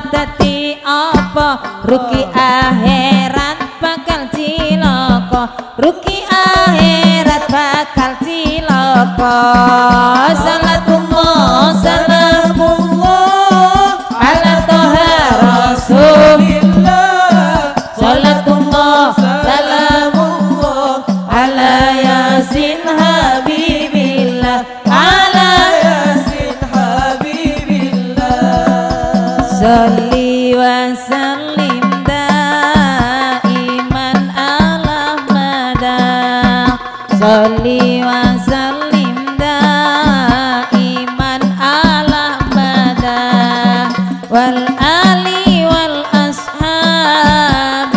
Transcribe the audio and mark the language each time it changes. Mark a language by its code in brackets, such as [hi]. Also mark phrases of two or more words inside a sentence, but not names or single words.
[jv] dadi apa rugi akhirat bakal cilaka rugi akhirat bakal cilaka [ar] صلاة الله سلام الله على طه رسول الله صلاة الله سلام الله على يس حبيب الله على صل وسلم دائما على مدى صل وسلم دائما على مدى والآل والأصحاب